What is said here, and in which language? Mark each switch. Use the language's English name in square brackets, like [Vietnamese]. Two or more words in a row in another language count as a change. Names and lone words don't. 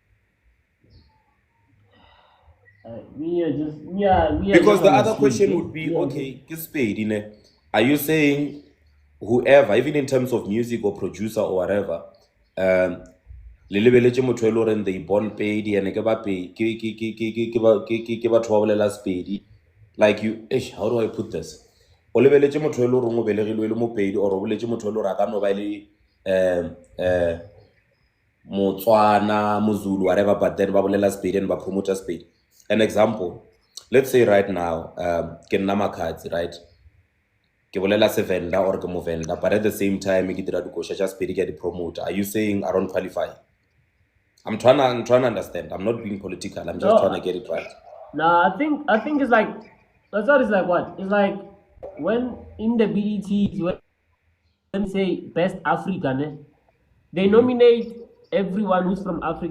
[English] because the other question would be, okay, are you saying whoever, even in terms of music or producer or whatever, they born paid and like you, how do I put this? [Northern Sotho] O lebeletse motho lo reng o belegilwe le mo paid or o boletse motho lo ra ka no ba le Motswana, Muzulu, [English] whatever, but then [Northern Sotho] ba bolela [English] Spade and ba promoter Spade. An example, let's say right now, [Northern Sotho] ke nna Makhatsi, right? Ke bolela se vendor or ke mo vendor, [English] but at the same time [Northern Sotho] ke dira dikosha tša Spade ke di promoter. [English] Are you saying I don't qualify? I'm trying to understand. I'm not being political. I'm just trying to get it right. No, I think it's like, I thought it's like what? It's like when in the BETs, when say best African, they nominate everyone who's from Africa.